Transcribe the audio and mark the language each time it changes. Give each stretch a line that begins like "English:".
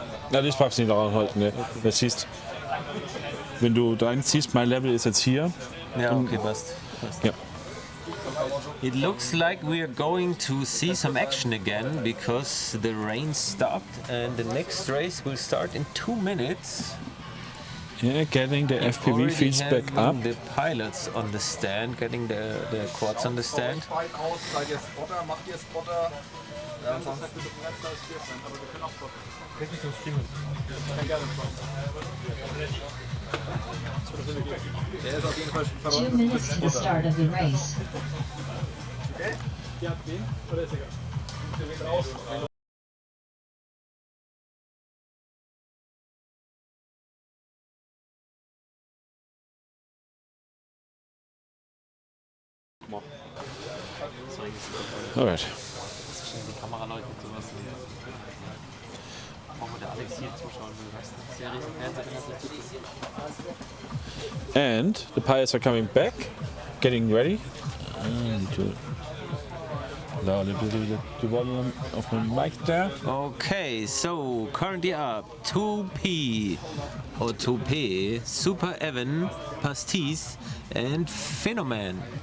German: Ja, das packst du nicht daran heute, ne? Das siehst, wenn du dein siehst, mein Level ist jetzt hier. Ja, okay, passt. Ja.
English: It looks like we are going to see some action again because the rain stopped and the next race will start in 2 minutes. Yeah, getting the FPV Already feeds back up. having the pilots on the stand, getting the quads on the stand.
German: Seid ihr Spotter? Macht ihr Spotter? Ja, ansonsten bitte bleibt da stehen, aber wir können auch spotten. Der ist auf jeden Fall schon
English: 2 minutes to the start of the race.
German: Ja, wen? Oder ist egal?
English: Alright.
German: Die Kameraleute sowas. Warum der Alex hier zuschauen will, weißt du? Series im Fernsehen.
English: And the pilots are coming back, getting ready. And lower the volume of my mic there. Okay, so currently up 2P or 2P, Super Evan, Pastis, and Phenomen.